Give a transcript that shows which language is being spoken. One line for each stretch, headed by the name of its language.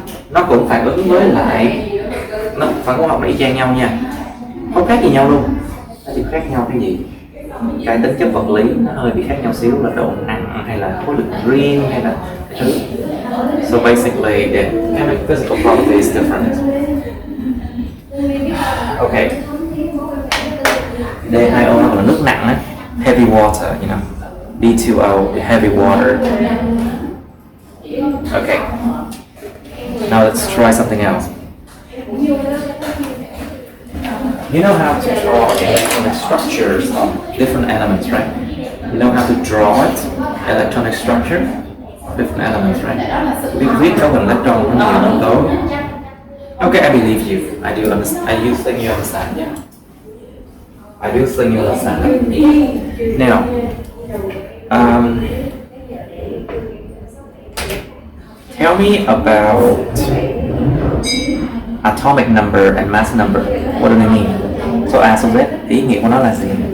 Vietnamese: Nó cũng phản ứng với lại, nó phản ứng học y chang nhau nha, không khác gì nhau luôn. Nó chỉ khác nhau cái gì? Cái tính chất vật lý nó hơi bị khác nhau xíu, là độ nặng hay là khối lượng riêng hay là cái thứ.
English: So basically the physical property is different.
Vietnamese: Okay. D2O nó là nước nặng á,
English: heavy water, you know. D2O, the heavy water. Okay. Now let's try something else. You know how to draw electronic structures of different elements, right? You know how to draw it, electronic structure of different elements, right?
Vietnamese: We viết câu hình electron cũng nhiều yếu tố.
English: Okay, I believe you. I do understand. I do think you understand. Yeah. I do think you understand. Now, tell me about atomic number and mass number. What do they mean?
Vietnamese: So A số Z, ý nghĩa của nó là gì?